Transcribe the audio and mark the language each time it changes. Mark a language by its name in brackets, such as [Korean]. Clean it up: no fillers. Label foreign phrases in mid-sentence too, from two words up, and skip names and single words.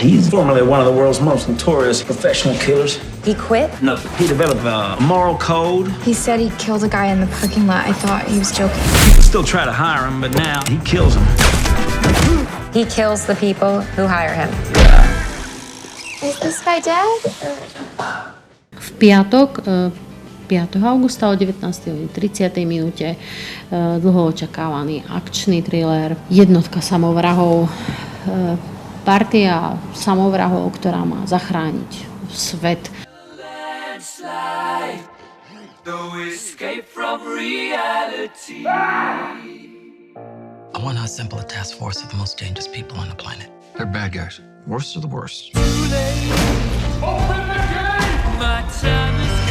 [English] He's formerly one of the world's most notorious professional killers. He quit? No, he developed a moral code. He said he killed a guy in the parking lot. I thought he was joking. People still try to hire him, but now he kills them. He kills the people who hire him. Is this guy dead? [Slovak] V piatok 5. augusta o 19.30 minúte dlho očakávaný akčný thriller Jednotka samovrahov. Partia samovrahov, ktorá má zachrániť svet. [English] I want to assemble a task force of the most dangerous people on the planet. They're bad guys. Worst of the worst. Open the gate! My time is